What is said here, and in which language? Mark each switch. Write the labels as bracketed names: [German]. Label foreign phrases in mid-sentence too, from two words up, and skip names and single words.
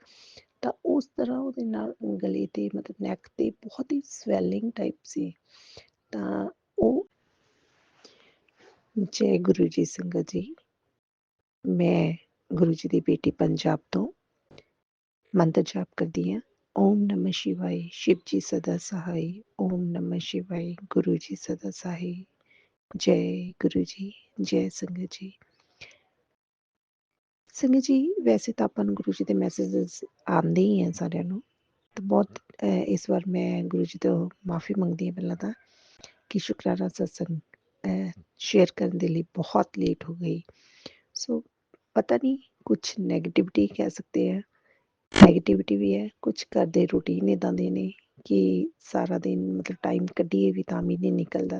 [Punjabi] ਤਾਂ ਉਸ ਤਰ੍ਹਾਂ ਉਹਦੇ ਨਾਲ ਗਲੇ 'ਤੇ ਮਤਲਬ ਨੈਕ 'ਤੇ ਬਹੁਤ ਹੀ [English] swelling type [Punjabi] ਸੀ। ਤਾਂ ਉਹ ਜੈ ਗੁਰੂ ਜੀ ਸੰਗਤ ਜੀ, ਮੈਂ ਗੁਰੂ ਜੀ ਦੀ ਬੇਟੀ ਪੰਜਾਬ ਤੋਂ ਮੰਤਰ ਜਾਪ ਕਰਦੀ ਹਾਂ। [Hindi] ਓਮ ਨਮः शिवाय, शिव जी सदा सहाय। ओम नमः शिवाय, गुरु जी सदा सहाय। जय गुरु जी, जय संगत जी। संगत जी, वैसे तो [Punjabi] ਆਪਾਂ ਨੂੰ ਗੁਰੂ ਜੀ ਦੇ ਮੈਸੇजेस ਆਉਂਦੇ ਹੀ ਆ ਸਾਰਿਆਂ ਨੂੰ। ਤਾਂ ਬਹੁਤ ਇਸ ਵਾਰ ਮੈਂ ਗੁਰੂ ਜੀ ਤੋਂ ਮਾਫੀ ਮੰਗਦੀ ਹਾਂ ਪਹਿਲਾਂ ਤਾਂ ਕਿ ਸ਼ੁਕਰਾਨਾ ਸਤਸੰਗ ਸ਼ੇਅਰ ਕਰਨ ਦੇ ਲਈ ਬਹੁਤ ਲੇਟ ਹੋ ਗਈ। ਸੋ ਪਤਾ ਨਹੀਂ ਕੁਛ ਨੈਗੇਟਿਵਿਟੀ ਕਹਿ ਸਕਦੇ ਆ, ਨੈਗੇਟਿਵਿਟੀ ਵੀ ਹੈ, ਕੁਛ ਘਰ ਦੇ ਰੂਟੀਨ ਇੱਦਾਂ ਦੇ ਨੇ ਕਿ ਸਾਰਾ ਦਿਨ ਮਤਲਬ ਟਾਈਮ ਕੱਢੀਏ ਵੀ ਤਾਂ ਵੀ ਨਹੀਂ ਨਿਕਲਦਾ।